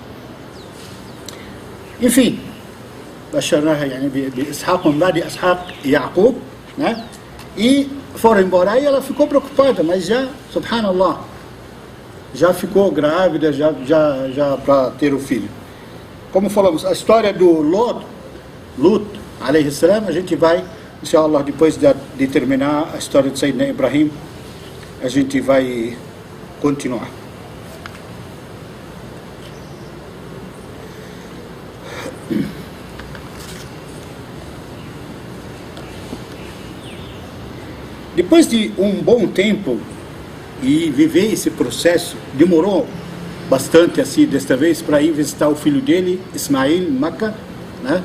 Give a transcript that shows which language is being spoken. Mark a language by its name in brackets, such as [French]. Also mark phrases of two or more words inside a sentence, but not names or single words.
[Portuguese] Enfim, né? E foram embora, e ela ficou preocupada, mas já, subhanallah, já ficou grávida, já para ter o filho. Como falamos, a história do Lut, [Arabic] عليه السلام, [Portuguese] a gente vai, inshallah, depois de terminar a história de Sayyidina Ibrahim, a gente vai continuar. Depois de um bom tempo e viver esse processo, demorou bastante assim desta vez para ir visitar o filho dele, Ismail, em Meca, né?